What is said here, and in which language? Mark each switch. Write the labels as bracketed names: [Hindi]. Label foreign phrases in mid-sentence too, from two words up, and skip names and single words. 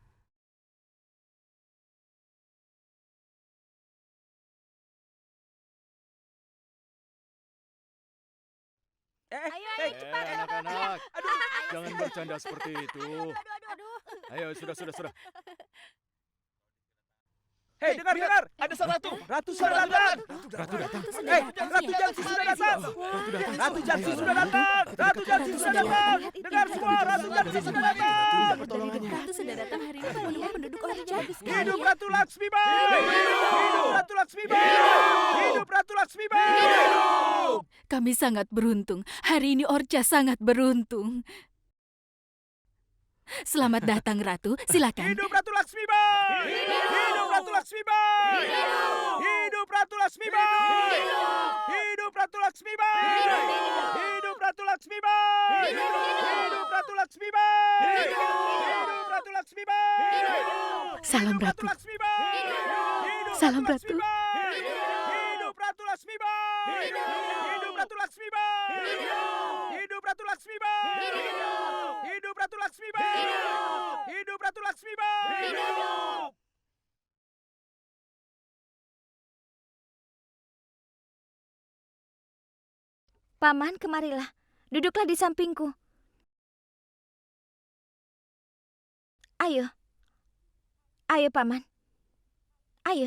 [Indonesian] Ayo, cepat. Anak-anak, jangan bercanda seperti itu. Ayo, sudah. Hei, dengar! Ada sang ratu! Ratu sudah datang! Ratu datang. Ratu Jansi sudah datang! Ratu Jansi sudah datang! Ratu Jansi sudah datang! Dengar semua, Ratu Jansi sudah datang! Ratu sudah datang hari ini menemui penduduk Orca. Hidup Ratu Laksmibai! Hidup Ratu Laksmibai! Hidup Ratu Laksmibai! Kami sangat beruntung. Hari ini Orca sangat beruntung. Selamat datang, Ratu. Silakan. Hidup Ratu Laksmibai! Hidup Ratu Laksmibai! Hidup Ratu Laksmibai! Hidup Ratu Laksmibai! Hidup Ratu Laksmibai! Hidup Ratu Laksmibai! Hidup Ratu Laksmibai! Salam, Hidup Ratu. Laksmibai! Hidup Salam, Ratu. Laksmibai! Hidup Ratu Laksmibai! Hidup Ratu Laksmibai! Hidup Ratu Laksmibai! Hidup Ratu Laksmibai! Hidup Ratu Laksmibai! Hidup! Paman, kemarilah. Duduklah di sampingku. Ayo. Ayo, Paman. Ayo.